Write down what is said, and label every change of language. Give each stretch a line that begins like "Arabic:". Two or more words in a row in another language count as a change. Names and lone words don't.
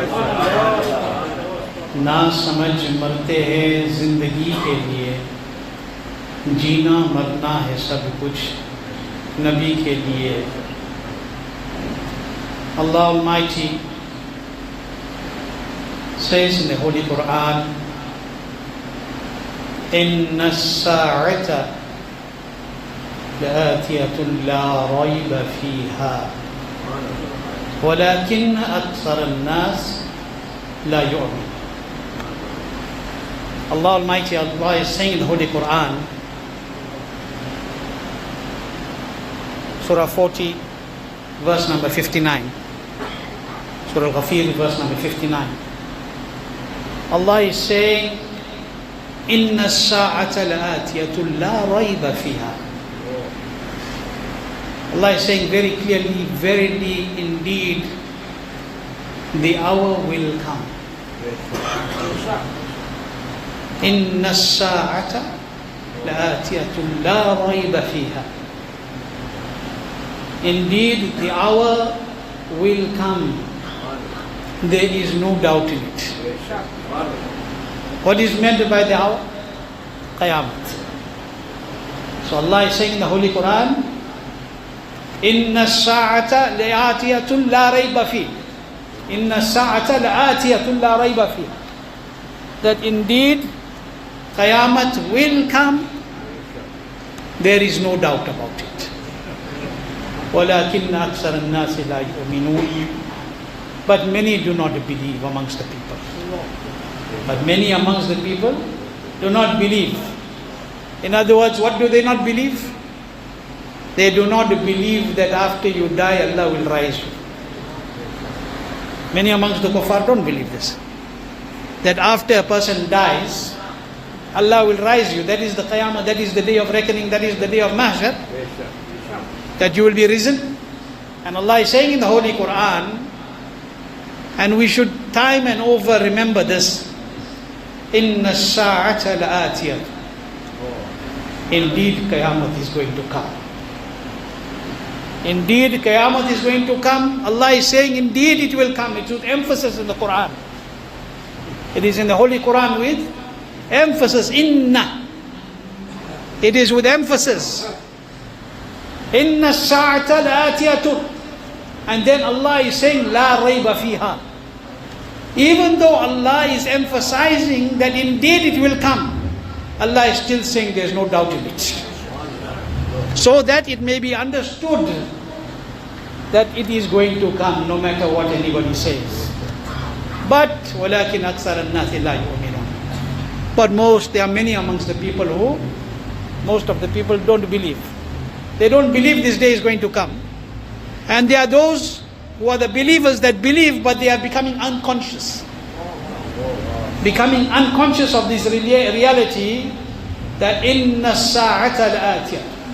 Hindi: ना समझ मरते हैं ज़िंदगी के लिए, जीना मरना है सब कुछ नबी के लिए।
English: Allah Almighty says in the Holy Quran,
Arabic: إن الساعة لآتية لا ريب فيها ولكن أكثر الناس لا يؤمن.
English: Allah Almighty, Allah is saying in the Holy Quran, Surah 40, verse number 59. Surah Al-Ghafir, verse number 59. Allah is saying,
Arabic: إن الساعة لآتية لا ريب فيها.
English: Allah is saying very clearly, verily, indeed, the hour will come.
Arabic: إن الساعة لآتية لا ريب فيها.
English: Indeed, the hour will come. There is no doubt in it. What is meant by the hour? Qiyaamat. So Allah is saying in the Holy Quran,
Arabic: إن الساعة لآتية لا ريب في. إن الساعة لآتية لا ريب في.
English: That indeed, Qiyaamat will come. There is no doubt about it.
Arabic: وَلَكِنَّ أَكْثَرَ النَّاسِ لَا يُؤْمِنُونَ.
English: But many do not believe amongst the people. But many amongst the people do not believe. In other words, what do they not believe? They do not believe that after you die, Allah will rise you. Many amongst the kuffar don't believe this. That after a person dies, Allah will rise you. That is the Qiyamah, that is the day of reckoning, that is the day of mahshar. That you will be risen. And Allah is saying in the Holy Quran, and we should time and over remember this,
Arabic: إن الساعة لآتية.
English: Indeed, Qiyamah is going to come. Indeed, Qiyamah is going to come. Allah is saying, indeed it will come. It's with emphasis in the Quran. It is in the Holy Quran with emphasis, Inna. It is with emphasis.
Arabic: إن الساعة لآتية.
English: And then Allah is saying,
Arabic: لا ريب فيها.
English: Even though Allah is emphasizing that indeed it will come, Allah is still saying there is no doubt in it. So that it may be understood that it is going to come no matter what anybody says.
Arabic: But وَلَكِنْ أَكْثَرَ النَّاسِ لَا يُؤْمِنُونَ.
English: But there are many amongst the people who, most of the people don't believe. They don't believe this day is going to come. And there are those who are the believers that believe, but they are becoming unconscious. Becoming unconscious of this reality that
Arabic: إن الساعة لآتية.